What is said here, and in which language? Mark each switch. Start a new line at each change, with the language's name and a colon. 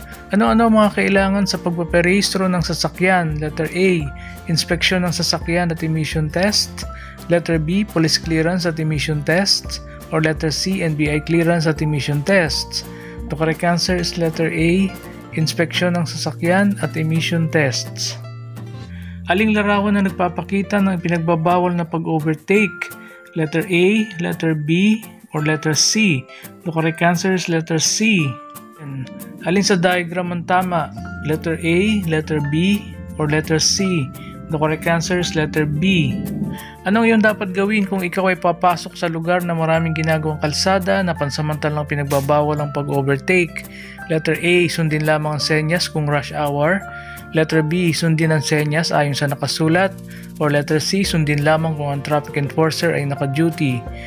Filipino: Ano-ano mga kailangan sa pagpaparehistro ng sasakyan? Letter A, inspeksyon ng sasakyan at emission test. Letter B, police clearance at emission tests.
English: Or letter C,
Filipino: NBI clearance at emission tests.
English: The correct answer is letter A,
Filipino: inspeksyon ng sasakyan at
English: emission tests.
Filipino: Aling larawan na nagpapakita ng pinagbabawal na pag-overtake?
English: Letter A, letter B, or letter C? The correct answer is letter C.
Filipino: Alin sa diagram ang tama?
English: Letter A, letter B, or letter C? The correct answer is letter B.
Filipino: Anong iyong dapat gawin kung ikaw ay papasok sa lugar na maraming ginagawang kalsada na pansamantalang pinagbabawal ang pag-overtake? Letter A, sundin lamang ang senyas kung rush hour. Letter B, sundin ang senyas ayon sa nakasulat.
English: Or letter C,
Filipino: sundin lamang kung ang traffic enforcer ay naka-duty.